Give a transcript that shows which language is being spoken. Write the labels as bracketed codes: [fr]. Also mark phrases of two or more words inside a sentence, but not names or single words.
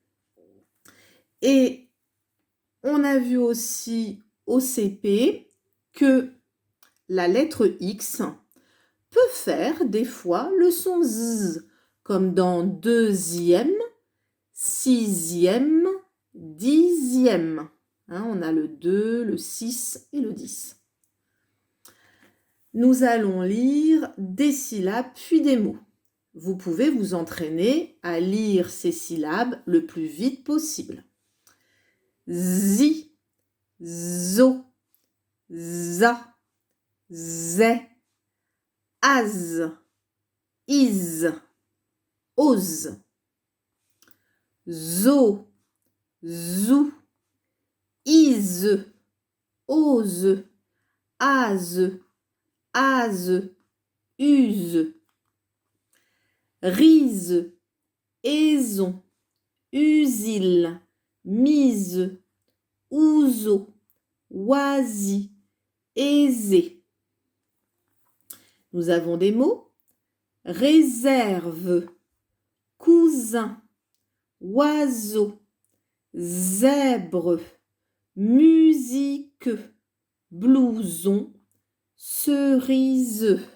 [fr] Et on a vu aussi au CP que la lettre X peut faire des fois le son Z, comme dans deuxième, sixième, dixième. On a le 2, le 6 et le 10. Nous allons lire des syllabes puis des mots. Vous pouvez vous entraîner à lire ces syllabes le plus vite possible. Zi, zo, za, zé, az, iz, oz, zo, zou, iz, oz, az, az, use, rise, aison, usile, mise, ouzo, oisi, aisé. Nous avons des mots. Réserve, cousin, oiseau, zèbre, musique, blouson, cerise.